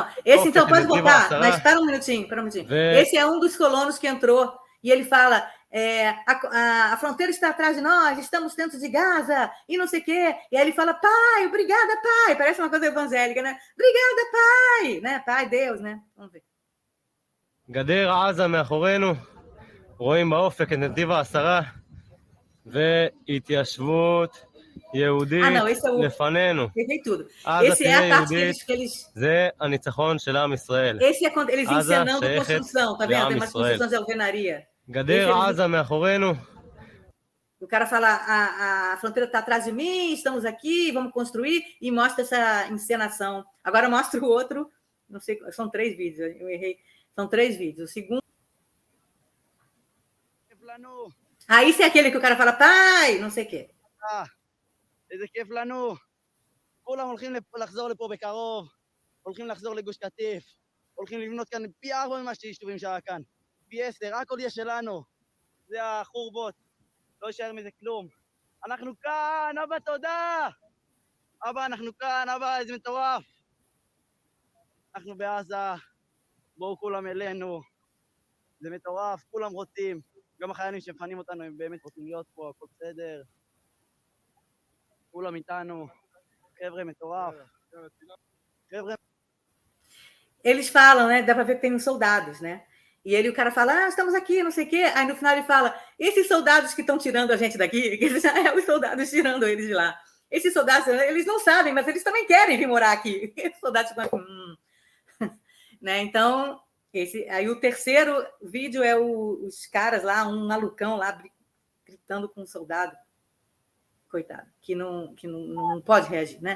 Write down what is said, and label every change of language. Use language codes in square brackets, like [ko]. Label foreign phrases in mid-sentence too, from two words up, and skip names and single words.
[pt] Esse, então, pode botar, mas espera um minutinho. Esse é um dos colonos que entrou, e ele fala, a fronteira está atrás de nós, estamos dentro de Gaza, e não sei o quê. E aí ele fala, pai, obrigada, pai. Parece uma coisa evangélica, né? Obrigada, pai. Né? Pai, Deus, né? Vamos ver. [he] גדר עזה מאחורינו, רואים באופק את נתיב העשרה, והתיישבות יהודית לפנינו. עזה תהיה יהודית, זה הניצחון של עם ישראל. עזה שייכת לעם ישראל. גדר עזה מאחורינו. [pt] O cara fala, a fronteira está atrás de mim, estamos aqui, vamos construir, e mostra essa encenação. Agora mostra o outro, não sei, são 3 vídeos, eu errei. São 3 vídeos. O segundo... isso é aquele que o cara fala, pai, não sei o quê. [he] איזה כיף לנו. כולם הולכים לחזור לפה בקרוב, הולכים לחזור לגוש קטיף, הולכים לבנות כאן פי 4 ממה שיישובים שהיה כאן. פי 10, הכל יהיה שלנו. זה החורבות. לא יישאר מזה כלום. אנחנו כאן, אבא תודה. אבא, אנחנו כאן, אבא, איזה מטורף. אנחנו בעזה. בואו כולם אלינו, זה מטורף, כולם רוצים, גם החיילים שמפנים אותנו הם באמת רוצים להיות פה, הכל בסדר, כולם איתנו, חבר'ה מטורף, חבר'ה... [pt] Eles falam, né? Dá para ver que tem uns soldados, né? E o cara fala, estamos aqui, não sei o quê. Aí no final ele fala, esses soldados que estão tirando a gente daqui, que já é os soldados tirando eles de lá. Esses soldados, eles não sabem, mas eles também querem vir morar aqui. Esses soldados ficam né? Então, aí o terceiro vídeo é os caras lá, um malucão lá gritando com um soldado, coitado, que não pode reagir, né?